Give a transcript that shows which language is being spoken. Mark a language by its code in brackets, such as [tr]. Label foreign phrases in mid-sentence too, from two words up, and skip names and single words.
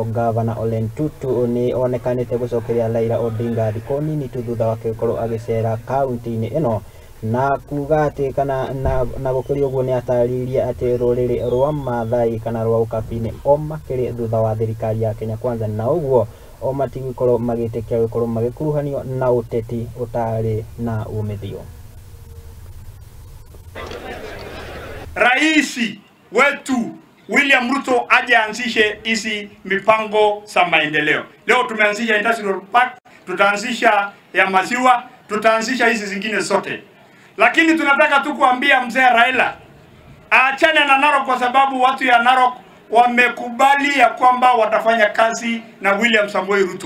[ki] Gavana Ole Ntutu ni onekanĩte gũcokeria Raila Odinga thikũ nini tu thutha wake gũkorwo agĩcera kaunti-inĩ ino na kuga atĩ kana na gũkĩria ũguo nĩ atarĩirie atĩ rũrĩrĩ rwa Maathai kana rwa Ũkabi o makĩrĩ thutha wa thirikari ya Kenya Kwanza, na ũguo o matigũkorwo magĩtĩkia gũkorwo magĩkuruhanio na ũteti ũtarĩ na umithio. [sw] Raisi wetu William Ruto aje anzishe hizi mipango za maendeleo. Leo tumeanzisha Industrial Park, tutaanzisha ya maziwa, tutaanzisha hizi zingine zote. Lakini tunataka tu kuambia mzee Raila aachane na Narok, kwa sababu watu ya Narok wamekubali ya kwamba watafanya kazi na William Samoei Ruto.